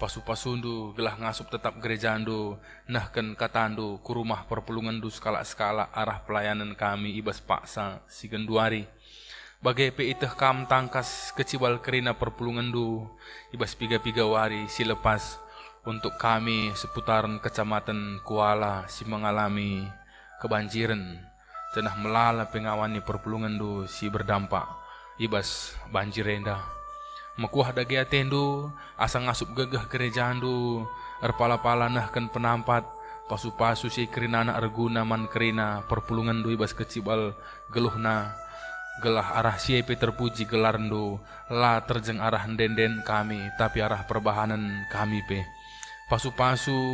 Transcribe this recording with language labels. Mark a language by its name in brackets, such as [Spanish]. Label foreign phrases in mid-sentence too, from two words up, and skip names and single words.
[Batak Karo] pasu-pasundu gelah ngasup tetap gerejandu, nahken katandu ku rumah perpulungandu skala-skala arah pelayanan kami ibas paksa si genduari. Bagai pe iteh kam tangkas kecibal kerina perpulungandu ibas piga-piga wari si lepas untuk kami seputaran kecamatan Kuala si [Indonesian] mengalami kebanjiran. [Batak Karo] Cenah melala pengawani perpulungandu si berdampak ibas banjir rendah. Mekuah dage atendu asang ngasup gegah gerejandu erpala-pala nahkan penampat pasu-pasu si kerinana arguna man kerina perpulungandu ibas kecibal geluhna gelah arah siepe terpuji gelarndu la terjeng arah denden kami tapi arah perbahanan kami pe pasu-pasu